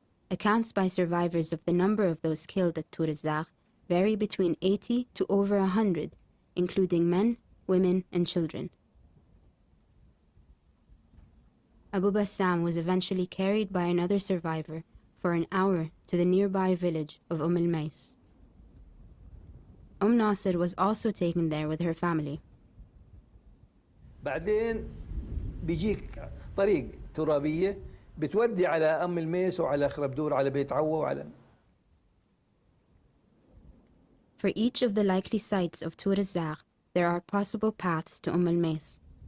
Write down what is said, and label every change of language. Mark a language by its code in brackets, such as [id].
[en] Accounts by survivors of the number of those killed at Tourizar vary between 80 to over 100, including men, women, and children. Abu Bassam was eventually carried by another survivor for an hour to the nearby village of al-Mais. Nasser was also taken there with her family. [ar] بعدين بيجيك طريق ترابية بتودي على الميس وعلى خربدور على بيت عوة وعلى. [en] For each of the likely sites of Tur az-Zagh, there are possible paths to al-Mais.